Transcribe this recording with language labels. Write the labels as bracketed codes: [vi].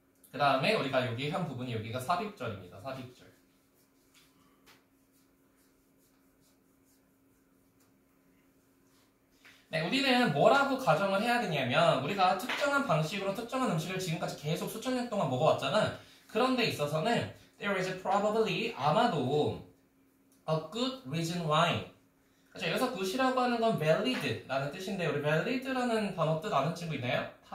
[ko] 그 다음에 우리가 여기 한 부분이 여기가 삽입절입니다. 삽입절. 네, 우리는 뭐라고 가정을 해야 되냐면 우리가 특정한 방식으로 특정한 음식을 지금까지 계속 수천 년 동안 먹어왔잖아. 그런 데 있어서는 [en] there is probably [ko] 아마도 [en] a good reason why. [ko] 그렇죠? 여기서 good이라고 하는 건 valid라는 뜻인데 우리 valid라는 단어 뜻 아는 친구 있나요?